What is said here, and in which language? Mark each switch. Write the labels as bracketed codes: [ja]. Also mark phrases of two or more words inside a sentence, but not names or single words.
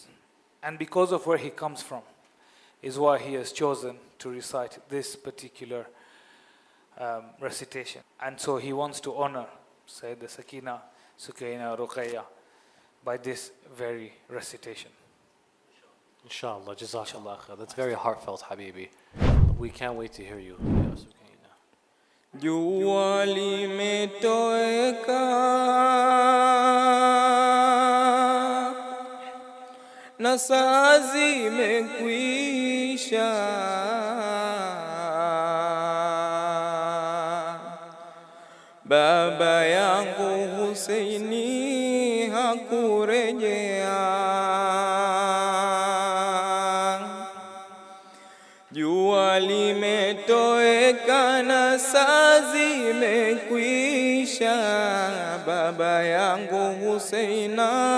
[en] And because of where he comes from is why he has chosen to recite this particular recitation. And so he wants to honor Sayyida Sakina, Sukaina, Ruqayya by this very recitation. Inshallah, [ar] Jazakallah khair. [en] That's very heartfelt, Habibi. We can't wait to hear you. जुआली में टोए का नसाजी में कुईशा [sw] baba yangu Husaini hakurejea jua limetoweka na saa zimekwisha baba yangu Husaina